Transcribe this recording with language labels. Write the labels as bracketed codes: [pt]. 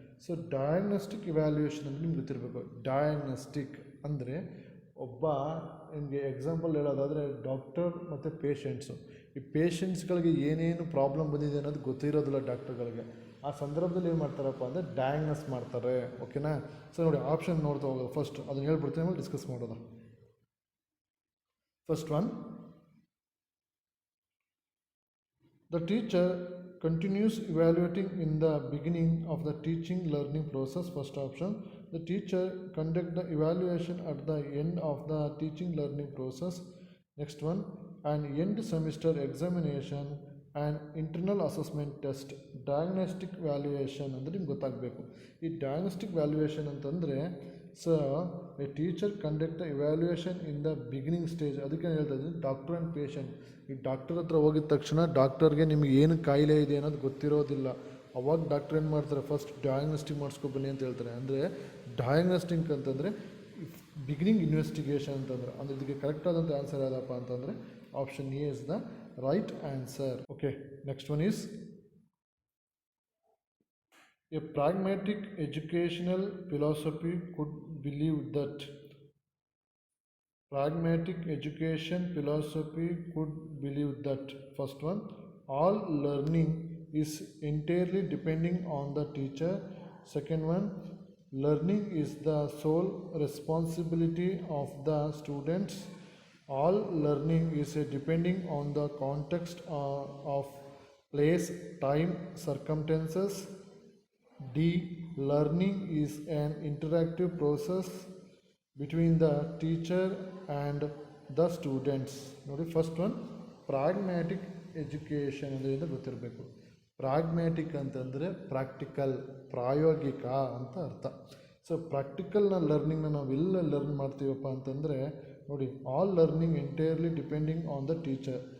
[kn] So diagnostic evaluation ಅಂದರೆ ನಿಮ್ಗೆ ಗೊತ್ತಿರಬೇಕು. ಡಯಾಗ್ನೋಸ್ಟಿಕ್ ಅಂದರೆ ಒಬ್ಬ ನಿಮಗೆ ಎಕ್ಸಾಂಪಲ್ ಹೇಳೋದಾದರೆ ಡಾಕ್ಟರ್ ಮತ್ತು ಪೇಷಂಟ್ಸು. ಈ ಪೇಷಂಟ್ಸ್ಗಳಿಗೆ ಏನೇನು ಪ್ರಾಬ್ಲಮ್ ಬಂದಿದೆ ಅನ್ನೋದು ಗೊತ್ತಿರೋದಿಲ್ಲ ಡಾಕ್ಟರ್ಗಳಿಗೆ. ಆ ಸಂದರ್ಭದಲ್ಲಿ ಏನು ಮಾಡ್ತಾರಪ್ಪ ಅಂದರೆ ಡಯಾಗ್ನೋಸ್ ಮಾಡ್ತಾರೆ. ಓಕೆನಾ? ಸೊ ನೋಡಿ ಆಪ್ಷನ್ ನೋಡ್ತಾ ಹೋಗೋದು. ಫಸ್ಟ್ ಅದನ್ನು ಹೇಳ್ಬಿಡ್ತೀನಿ, ಆಮೇಲೆ ಡಿಸ್ಕಸ್ ಮಾಡೋದು. [en] First one, the teacher continues evaluating in the beginning of the teaching learning process. First option. The teacher conduct the evaluation at the end of the teaching learning process. Next one, an end semester examination and internal assessment test. [kn] Diagnostic valuation ಅಂದರೆ ನಿಮ್ಗೆ ಗೊತ್ತಾಗಬೇಕು. ಈ diagnostic valuation ಅಂತಂದರೆ [en] A teacher conduct the evaluation in the beginning stage. [kn] ಅದಕ್ಕೆ ಹೇಳ್ತಾ ಇದ್ದೀನಿ doctor and patient. ಈ doctor ಹತ್ರ ಹೋಗಿದ ತಕ್ಷಣ ಡಾಕ್ಟರ್ಗೆ ನಿಮ್ಗೆ ಏನು ಕಾಯಿಲೆ ಇದೆ ಅನ್ನೋದು ಗೊತ್ತಿರೋದಿಲ್ಲ. ಅವಾಗ ಡಾಕ್ಟರ್ ಏನು ಮಾಡ್ತಾರೆ, ಫಸ್ಟ್ ಡಯಾಗ್ನೋಸ್ಟಿಕ್ ಮಾಡಿಸ್ಕೊಬನ್ನಿ ಅಂತ ಹೇಳ್ತಾರೆ. ಅಂದರೆ ಡಯಾಗ್ನೋಸ್ಟಿಕ್ ಅಂತಂದರೆ ಬಿಗಿನಿಂಗ್ ಇನ್ವೆಸ್ಟಿಗೇಷನ್ ಅಂತಂದರೆ. ಅಂದರೆ ಇದಕ್ಕೆ ಕರೆಕ್ಟಾದಂಥ ಆನ್ಸರ್ ಯಾವುದಪ್ಪ ಅಂತಂದರೆ [en] Option A is the right answer. Okay, next one is a pragmatic educational philosophy could believe that. Pragmatic education philosophy could believe that. First one, all learning is entirely depending on the teacher. Second one, learning is the sole responsibility of the students. All learning is depending on the context of place, time, circumstances. D, learning is an interactive process between the teacher and the students. [kn] ನೋಡಿ first one, pragmatic education ಅಂದರೆ ಗೊತ್ತಿರಬೇಕು. Pragmatic ಅಂತಂದರೆ practical, ಪ್ರಾಯೋಗಿಕ ಅಂತ ಅರ್ಥ. So ಪ್ರಾಕ್ಟಿಕಲ್ನ ಲರ್ನಿಂಗ್ನ ನಾವು ಎಲ್ಲ learn ಮಾಡ್ತೀವಪ್ಪ ಅಂತಂದರೆ ನೋಡಿ, [en] All learning entirely depending on the teacher.